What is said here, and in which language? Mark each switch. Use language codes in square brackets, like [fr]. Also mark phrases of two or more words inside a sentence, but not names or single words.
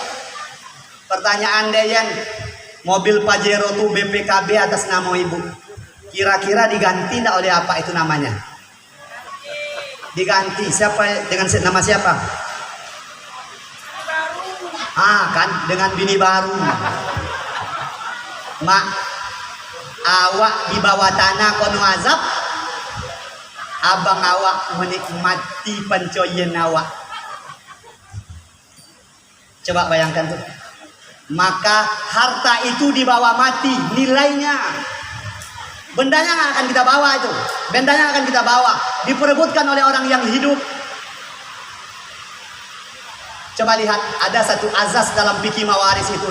[id] Pertanyaan Deyan, mobil Pajero tuh BPKB atas nama Ibu. Kira-kira diganti enggak oleh apa itu namanya? Diganti siapa, dengan nama siapa? Kan dengan bini baru. [min] Mak, awak di bawah tanah kono azab, abang awak menikmati pencoyen awak. [id] Coba bayangkan tuh. Maka harta itu dibawa mati, nilainya. Bendanya nggak akan kita bawa itu. Bendanya akan kita bawa, diperebutkan oleh orang yang hidup. Coba lihat, ada satu azas dalam fikih mawaris itu.